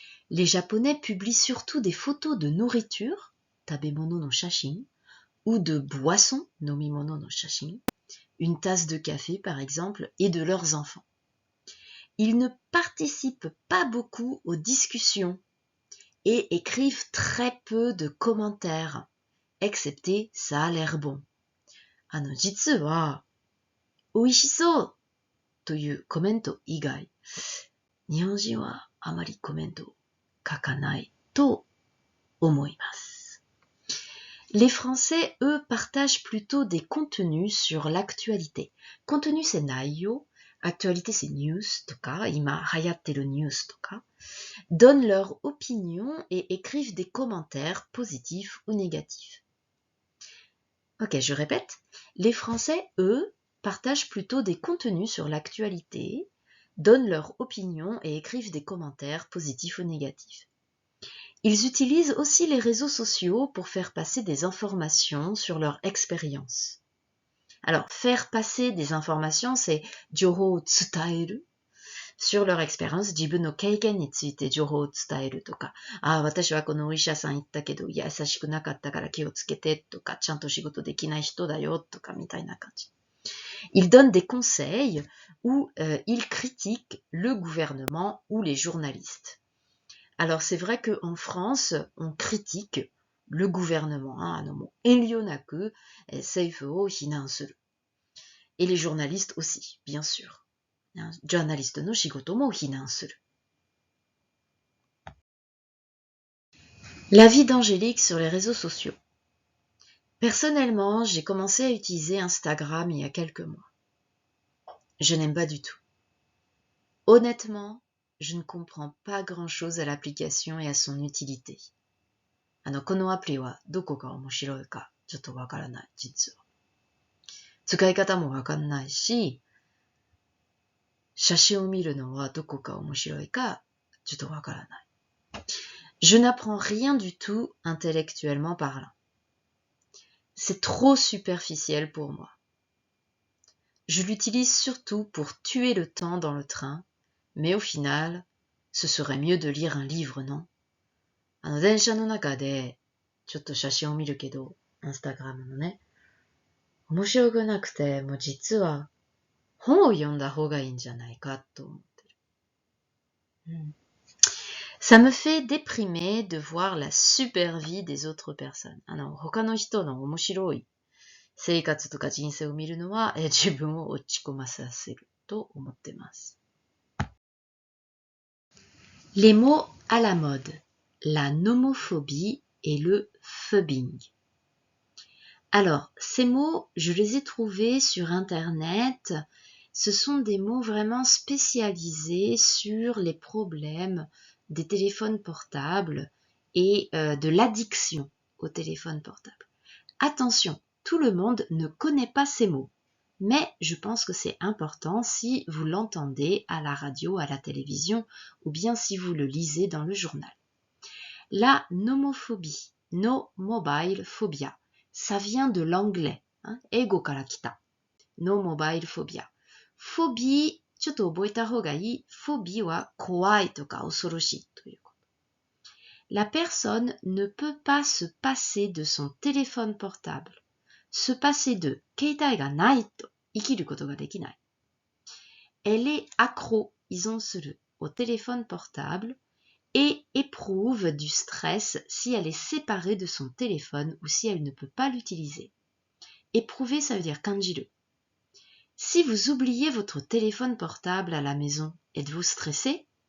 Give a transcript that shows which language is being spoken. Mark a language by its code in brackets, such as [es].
[fr] Les Japonais publient surtout des photos de nourriture, [ja] tabemono no shashin, [fr] ou de boissons, [ja] nomimono no shashin, [fr] une tasse de café par exemple, et de leurs enfants. Ils ne participent pas beaucoup aux discussions et écrivent très peu de commentaires, excepté ça a l'air bon. [ja] 実は、美味しそうというコメント以外、日本人はあまりコメントを書かないと思います。 [fr] Les Français, eux, partagent plutôt des contenus sur l'actualité. Contenu, c'est 内容。 Actualité, c'est [ja] news とか、今流行ってるニュースとか。 [fr] Donnent leur opinion et écrivent des commentaires positifs ou négatifs. Ok, je répète. Les Français, eux, partagent plutôt des contenus sur l'actualité, donnent leur opinion et écrivent des commentaires positifs ou négatifs. Ils utilisent aussi les réseaux sociaux pour faire passer des informations sur leur expérience. Alors, faire passer des informations, c'est [ja] 情報を伝える。 [fr] sur leur expérience, [ja] 自分の経験について情報を伝えるとか、私はこのお医者さん行ったけど、優しくなかったから気をつけてとか、ちゃんと仕事できない人だよとか、みたいな感じ。 [fr] Ils donnent des conseils ou ils critiquent le gouvernement ou les journalistes. Alors c'est vrai qu'en France, on critique le gouvernement, [ja] 遠慮なく政府を非難する。 [fr] Et les journalistes aussi, bien sûr. [ja] ジャーナリストの仕事も非難する。 [fr] La vie d'Angélique sur les réseaux sociaux. Personnellement, j'ai commencé à utiliser Instagram il y a quelques mois. Je n'aime pas du tout. Honnêtement, je ne comprends pas grand-chose à l'application et à son utilité. [ja] このアプリはどこが面白いかちょっとわからない、実は。使い方もわかんないし、写真を見るのはどこか面白いかちょっとわからない。 [fr] Je n'apprends rien du tout intellectuellement parlant. C'est trop superficiel pour moi. Je l'utilise surtout pour tuer le temps dans le train, mais au final, ce serait mieux de lire un livre, non? [ja] 電車の中でちょっと写真を見るけど、インスタグラムのね、面白くなくて、もう実は本を読んだ方がいいんじゃないかと思ってる。 [fr] Ça me fait déprimer de voir la super vie des autres personnes. [ja] 他の人の面白い生活とか人生を見るのは、自分を落ち込まさせると思ってます。 [fr] Les mots à la mode. La nomophobie et le phubbing. Alors, ces mots, je les ai trouvés sur Internet. Ce sont des mots vraiment spécialisés sur les problèmes des téléphones portables et de l'addiction aux téléphones portables. Attention, tout le monde ne connaît pas ces mots, mais je pense que c'est important si vous l'entendez à la radio, à la télévision, ou bien si vous le lisez dans le journal. La nomophobie, [en] no mobile phobia, [fr] ça vient de l'anglais, [ja] eigo kara kita, [fr] no mobile phobia. [ja] Phobie, ちょっと覚えた方がいい。phobie は怖いとか恐ろしいということ。 [fr] La personne ne peut pas se passer de son téléphone portable. Se passer de [ja] 携帯がないと生きることができない。 [fr] Elle est accro, 依存する au téléphone portable et éprouve éprouve du stress si elle est séparée de son téléphone ou si elle ne peut pas l'utiliser. Éprouver, ça veut dire kanjiru. Si vous oubliez votre téléphone portable à la maison, êtes-vous stressé?